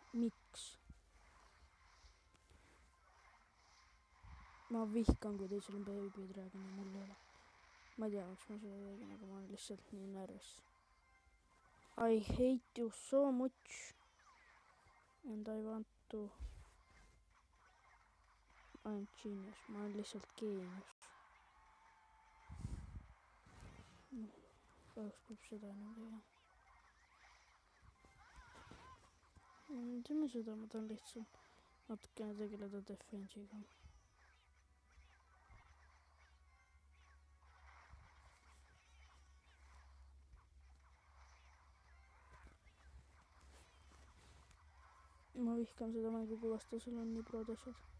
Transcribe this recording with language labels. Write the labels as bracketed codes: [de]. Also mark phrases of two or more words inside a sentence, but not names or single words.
[et] Miks? Ma vihkan, kui teisel on Baby Dragon ja mul ei ole. Ma ei tea, miks ma seda tegin, aga ma olen lihtsalt nii närvis. [en] I hate you so much. And I want to... I am genius. [et] Ma olen lihtsalt geenius. Kahjuks peab seda enam tegema. Teeme seda, ma tahan lihtsalt natukene tegeleda defensiga. Ma vihkan seda mängu, kui vastasel on nii prod asjad.